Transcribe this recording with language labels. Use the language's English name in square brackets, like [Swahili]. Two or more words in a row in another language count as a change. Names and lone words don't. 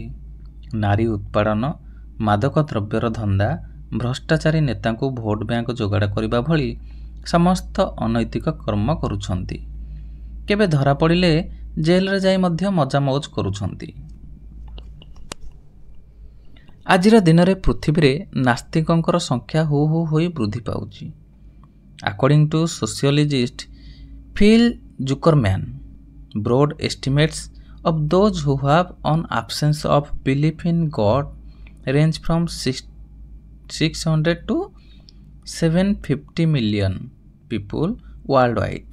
[Odia] ନାରୀ ଉତ୍ପାଡ଼ନ, ମାଦକ ଦ୍ରବ୍ୟର ଧନ୍ଦା, ଭ୍ରଷ୍ଟାଚାରୀ ନେତାଙ୍କୁ ଭୋଟ ବ୍ୟାଙ୍କ ଯୋଗାଡ଼ କରିବା ଭଳି ସମସ୍ତ ଅନୈତିକ କର୍ମ କରୁଛନ୍ତି। କେବେ ଧରା ପଡ଼ିଲେ ଜେଲରେ ଯାଇ ମଧ୍ୟ ମଜାମଉଜ କରୁଛନ୍ତି। ଆଜିର ଦିନରେ ପୃଥିବୀରେ ନାସ୍ତିକଙ୍କର ସଂଖ୍ୟା ହୁ ହୁ ହୋଇ ବୃଦ୍ଧି ପାଉଛି। [English] According to sociologist Phil Zuckerman, broad estimates of those who have an absence of belief in God range from 600 to 750 million people worldwide.